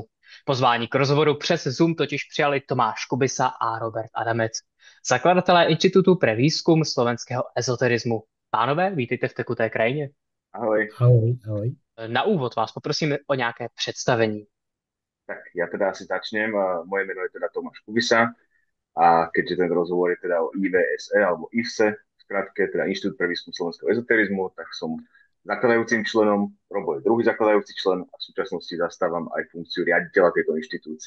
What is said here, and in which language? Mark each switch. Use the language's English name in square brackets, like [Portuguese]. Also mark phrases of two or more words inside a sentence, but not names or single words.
[Czech] Pozvání k rozhovoru přes Zoom totiž přijali Tomáš Kubisa a Robert Adamec, zakladatelé Institutu pre výzkum slovenského ezoterismu. Pánové, vítejte v Tekuté krajině. Ahoj, Ahoj, ahoj. Na úvod vás poprosím o nějaké představení. [Slovak] tak ja teda asi začnem. Moje meno je teda Tomáš Kubisa a keďže ten rozhovor je teda o IVSE alebo IVSE, v skratke teda Inštitút pre výskum slovenského ezoterizmu, tak som zakladajúcim členom, Robo je druhý zakladajúci člen a v súčasnosti zastávam aj funkciu riaditeľa tejto inštitúcie.